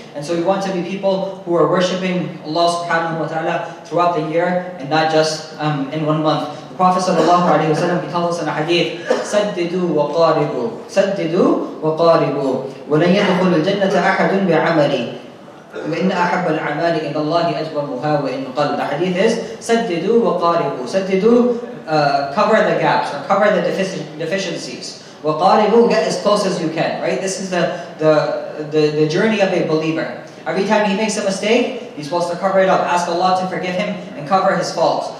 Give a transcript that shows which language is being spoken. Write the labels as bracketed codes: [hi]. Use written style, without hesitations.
[en] And so we want to be people who are worshipping Allah subhanahu wa ta'ala throughout the year and not just in 1 month. The Prophet sallallahu alaihi wasallam, he tells us in a hadith, [ar] سددوا وقاربوا سددوا وقاربوا ولن يدخل الجنة أحد بعملي وإن أحب الأعمال إلى الله أجومها وإن قل. [en] The hadith is [ar] سددوا وقاربوا. [en] Saddidu, cover the gaps or cover the deficiencies. [ar] وقاربوا, [en] get as close as you can. Right? This is the journey of a believer. Every time he makes a mistake, he's supposed to cover it up, ask Allah to forgive him and cover his faults.